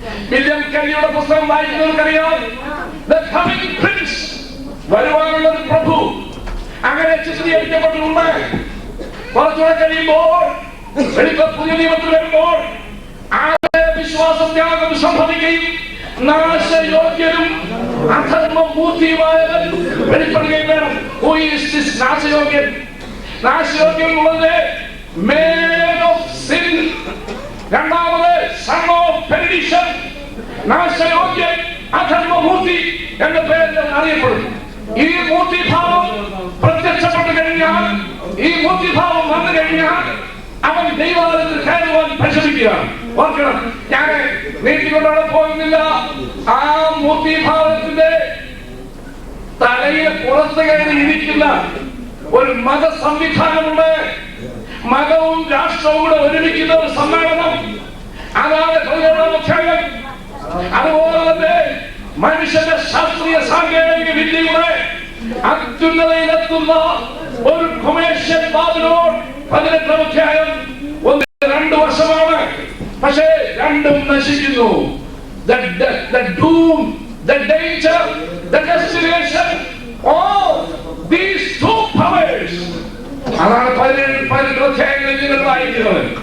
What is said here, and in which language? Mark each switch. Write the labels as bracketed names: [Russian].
[Malayalam] William കെല്ലിയുടെ പുസ്തകം വായിക്കുന്നവർക്കറിയാം, [English] the coming prince, [Malayalam] വരുവാനുള്ള ഒരു പ്രഭു അങ്ങനെ ചിത്രീകരിക്കപ്പെട്ടിട്ടുണ്ട്. കുറച്ചുകൂടെ കഴിയുമ്പോൾ പുതിയ നിയമത്തിൽ വരുമ്പോൾ വിശ്വാസത്യാഗം സംഭവിക്കുകയും നാശയോഗ്യനും അധർമ്മം മൂർത്തിയുമായവൻ വെളിപ്പെടുകയും വേണം. [English] Who is this [Malayalam] നാശയോഗ്യൻ? നാശയോഗ്യൻ എന്നുള്ളത് [English] man of sin, [Malayalam] രണ്ടാമത് [English] son of perdition. [Malayalam] നാശയോഗ്യൻ അധർമ്മമൂർത്തി എന്ന പേരിൽ അറിയപ്പെടുന്നു. ഈ മൂർത്തിഭാവം പ്രത്യക്ഷപ്പെട്ടു കഴിഞ്ഞാൽ, ഈ മൂർത്തിഭാവം വന്നു കഴിഞ്ഞാൽ അവൻ ദൈവാലയത്തിൽ കയറുവാൻ പരിശ്രമിക്കുകയാണ്. ഓർക്കണം, ഞാൻ നീട്ടിക്കൊണ്ടാണ് പോകുന്നില്ല. ആ മൂർത്തിഭാവത്തിന്റെ തലയിൽ പുറത്ത് കയറി ഇരിക്കുന്ന ഒരു മത സംവിധാനമുണ്ട്. മതവും രാഷ്ട്രവും കൂടെ ഒരുമിക്കുന്ന ഒരു സമ്മേളനം, അതാണ് 17-ാം അധ്യായം. അതുപോലെ തന്നെ മനുഷ്യന്റെ ശാസ്ത്രീയ സാങ്കേതിക വിദ്യയുടെ അത്യുന്നതയിലെത്തുന്ന ഒരു കൊമേഴ്ഷ്യൽ ബാബിലോൺ 18-ാം അധ്യായം 1-2 വർഷമാണ്. പക്ഷേ രണ്ടും നശിക്കുന്നു. [English] The doom, the danger, the destination, all these two powers. [Malayalam] അതാണ് 17-ാം അധ്യായങ്ങളിൽ നിങ്ങൾ വായിക്കുന്നത്.